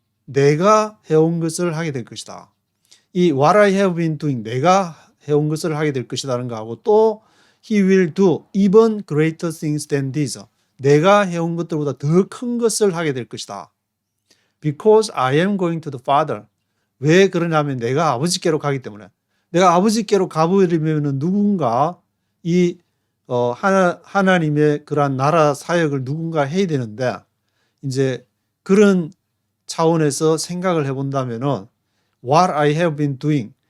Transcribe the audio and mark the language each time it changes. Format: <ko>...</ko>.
<ko>내가 해온 것을 하게 될 것이다. 이</ko> <en>what I have been doing.</en> <ko>내가 해온 것을 하게 될 것이라는 거하고 또</ko> <en>He will do even greater things than these.</en> <ko>내가 해온 것들보다 더 큰 것을 하게 될 것이다.</ko> <en>Because I am going to the Father.</en> <ko>왜 그러냐면 내가 아버지께로 가기 때문에. 내가 아버지께로 가버리면 누군가 이 하나님의 그러한 나라 사역을 누군가 해야 되는데 이제 그런 차원에서 생각을 해본다면은</ko> <en>What I have been doing.</en>